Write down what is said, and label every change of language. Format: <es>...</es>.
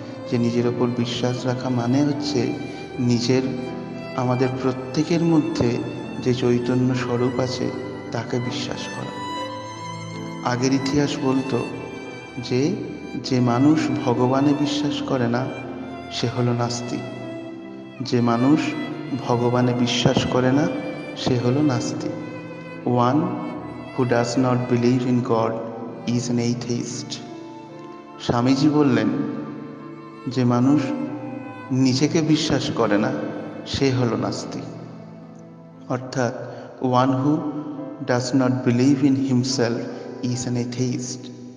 <bn>যে নিজের ওপর বিশ্বাস রাখা মানে হচ্ছে নিজের, আমাদের প্রত্যেকের মধ্যে যে চৈতন্য স্বরূপ আছে তাকে বিশ্বাস করা। আগের ইতিহাস বলতো যে যে মানুষ ভগবানে বিশ্বাস করে না সে হলো নাস্তিক। যে মানুষ ভগবানে বিশ্বাস করে না সে হলো নাস্তিক।</bn> <en>One who does not believe in God is an atheist.</en> <bn>Swamiji বললেন যে মানুষ নিজেকে বিশ্বাস করে না সে হলো নাস্তিক।</bn> <en>অর্থাৎ one who does not believe in himself is an atheist.</en>